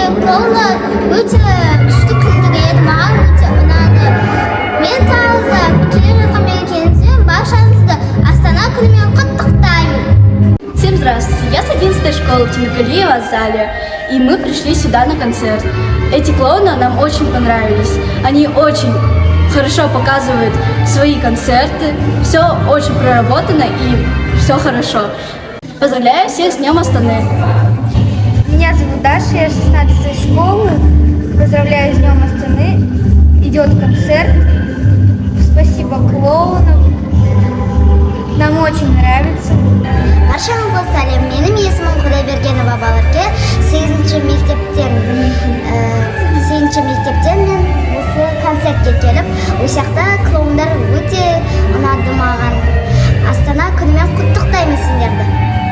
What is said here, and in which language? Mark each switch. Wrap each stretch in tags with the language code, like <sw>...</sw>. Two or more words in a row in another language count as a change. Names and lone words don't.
<kk>шоулы өте күшті күндері еді, маған өте ұнады. Мен тағы келе жатқан мерекеңізбен баршаңызды Астана күнімен құттықтаймын.</kk> <ru>Всем здравствуйте, я с 11 школы Тимиргалиева Азалия, и мы пришли сюда на концерт. Эти клоуны нам очень понравились, они очень хорошо показывают свои концерты, все очень проработано и все хорошо. Поздравляю всех с Днем Астаны! Меня зовут Даша, я 16 школы. Поздравляю с Днем Астаны. Идет концерт. Спасибо клоунам. Нам очень нравится.</ru> <kk>Баршаңызға сәлем. Менің есімім Құдайбергенова Баларке. 8-ші мектептен мен осы концертке келіп, осы жақта клоундар өте ұнады маған. Астана күнімен құттықтаймын сендерді.</kk>